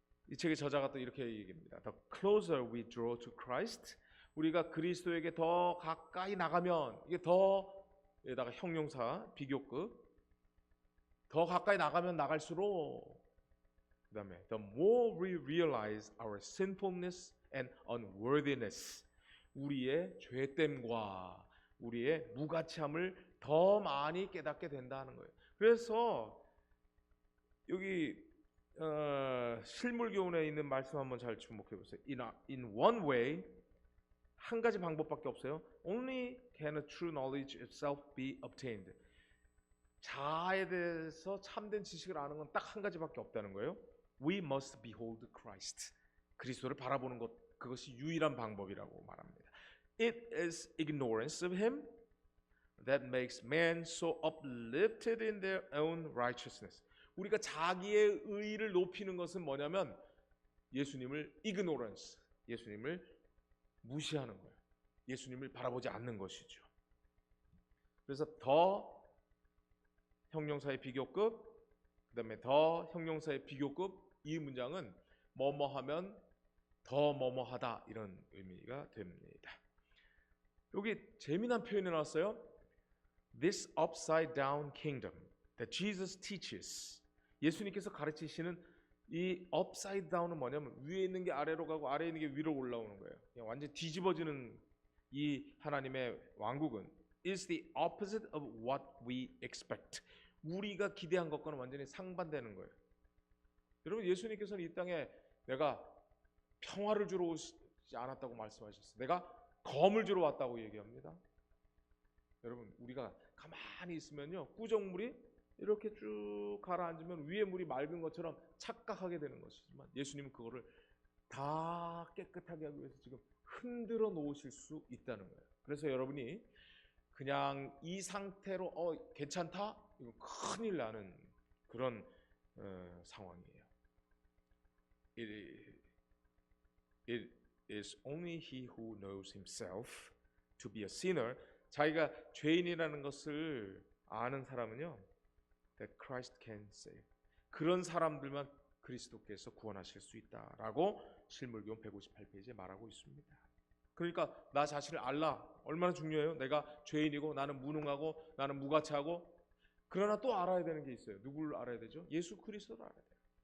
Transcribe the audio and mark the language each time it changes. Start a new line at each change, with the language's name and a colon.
Korean: 이 책의 저자가 또 이렇게 얘기합니다.
English: The closer we draw to Christ,
Korean: 우리가 그리스도에게 더 가까이 나가면, 이게 더에다가 형용사 비교급, 더 가까이 나가면 나갈수록, 그 다음에
English: the more we realize our sinfulness and unworthiness,
Korean: 우리의 죄됨과 우리의 무가치함을 더 많이 깨닫게 된다는 거예요. 그래서 여기 실물교훈에 있는 말씀 한번 잘 주목해 보세요.
English: In one way,
Korean: 한 가지 방법밖에 없어요.
English: Only can a true knowledge itself be obtained.
Korean: 자아에 대해서 참된 지식을 아는 건 딱 한 가지밖에 없다는 거예요.
English: We must behold Christ.
Korean: 그리스도를 바라보는 것, 그것이 유일한 방법이라고 말합니다.
English: It is ignorance of Him that makes man so uplifted in their own righteousness.
Korean: 우리가 자기의 의의를 높이는 것은 뭐냐면 예수님을 ignorance, 예수님을 무시하는 거예요. 예수님을 바라보지 않는 것이죠. 그래서 더 형용사의 비교급, 그 다음에 더 형용사의 비교급, 이 문장은 뭐뭐하면 더 뭐뭐하다, 이런 의미가 됩니다. 여기 재미난 표현이 나왔어요.
English: This upside down kingdom that Jesus teaches.
Korean: 예수님께서 가르치시는 이 upside down은 뭐냐면 위에 있는 게 아래로 가고 아래에 있는 게 위로 올라오는 거예요. 그냥 완전 뒤집어지는 이 하나님의 왕국은
English: is the opposite of what we expect.
Korean: 우리가 기대한 것과는 완전히 상반되는 거예요. 여러분, 예수님께서는 이 땅에 내가 평화를 주러 오지 않았다고 말씀하셨어요. 내가 검을 주러 왔다고 얘기합니다. 여러분, 우리가 가만히 있으면요, 구정물이 이렇게 쭉 가라앉으면 위에 물이 맑은 것처럼 착각하게 되는 것이지만 예수님은 그거를 다 깨끗하게 하기 위해서 지금 흔들어 놓으실 수 있다는 거예요. 그래서 여러분이 그냥 이 상태로 괜찮다? 이거 큰일 나는 그런 상황이에요.
English: It is only he who knows himself to be a sinner.
Korean: 자기가 죄인이라는 것을 아는 사람은요,
English: that Christ can save.
Korean: 그런 사람들만 그리스도께서 구원하실 수 있다라고 실물교훈 158페이지에 말하고 있습니다. 그러니까 나 자신을 알라, 얼마나 중요해요. 내가 죄인이고 나는 무능하고 나는 무가치하고. 그러나 또 알아야 되는 게 있어요. 누구를 알아야 되죠? 예수 그리스도를 알아야 돼요.